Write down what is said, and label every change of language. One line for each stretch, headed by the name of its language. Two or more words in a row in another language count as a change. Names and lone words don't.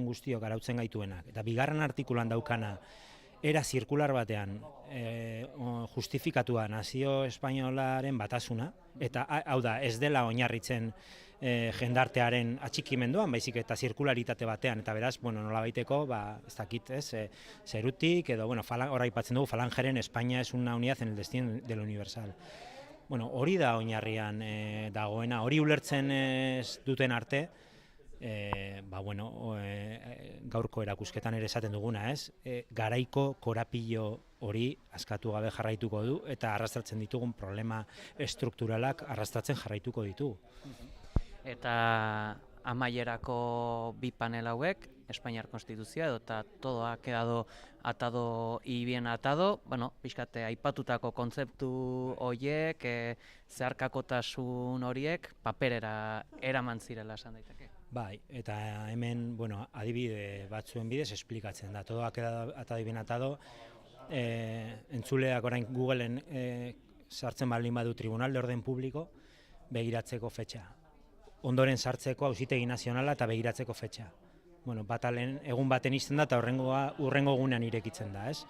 Basque: guztiok arautzen gaituenak, eta bigarren artikuluan daukana era zirkular batean justifikatua nazio espainolaren batasuna, eta hau da, ez dela oinarritzen jendartearen atxikimenduan, baizik eta zirkularitate batean, eta beraz, bueno, nola baiteko, ez dakit, zerutik, edo, bueno, hor aipatzen dugu, Falangeren
Spanish: Espainia es una unidad en el destino de lo universal.
Basque: Bueno, hori da oinarrian dagoena, hori ulertzen ez duten arte, gaurko erakusketan ere esaten duguna, ez? Garaiko korapilo hori askatu gabe jarraituko du eta arrastratzen ditugun problema estrukturalak arrastratzen jarraituko ditu. Eta amaierako bi panel hauek, Espainiar Konstituzioa eta
Spanish: todo ha quedado atado y bien atado,
Basque: pixkate aipatutako kontzeptu horiek, zeharkakotasun horiek paperera eraman zirela esan daiteke. Bai, eta hemen, adibide batzuen bidez esplikatzen da.
Spanish: Todo ha quedado atado y bien atado.
Basque: Entzuleak orain Googleen sartzen baldin badu Tribunal de Orden Publiko begiratzeko fetxa. Ondoren sartzeko Auzitegi Nazionala eta begiratzeko fetxa. Batalen egun baten izten da eta hurrengo egunean irekitzen da, ez?